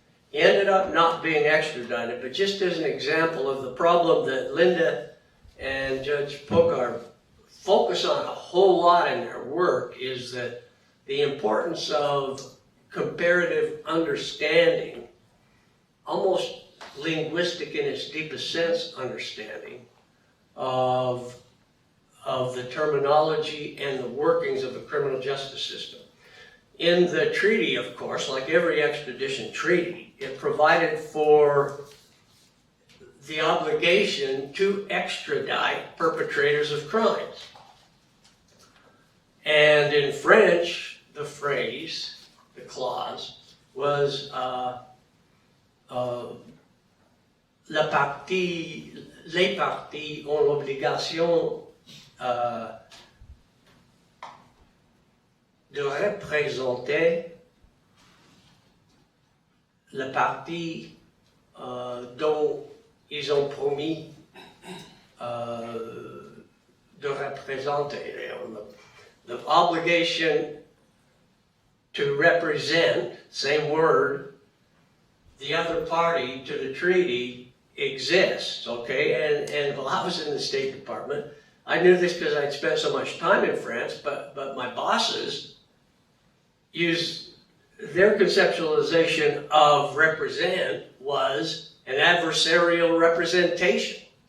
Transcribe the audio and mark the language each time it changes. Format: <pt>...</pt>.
<en>He ended up not being extradited, but just as an example of the problem that Linda and Judge Pokar focus on a whole lot in their work is that the importance of comparative understanding, almost linguistic in its deepest sense understanding of the terminology and the workings of the criminal justice system. In the treaty, of course, like every extradition treaty, it provided for the obligation to extradite perpetrators of crimes. And in French, the phrase, the clause, was</en> <fr>les parties ont l'obligation de représenter la partie dont ils ont promis de représenter.</fr> <en>The obligation to represent, same word, the other party to the treaty exists, okay? And while I was in the State Department, I knew this because I'd spent so much time in France, but my bosses used their conceptualization of represent was an adversarial representation.</en>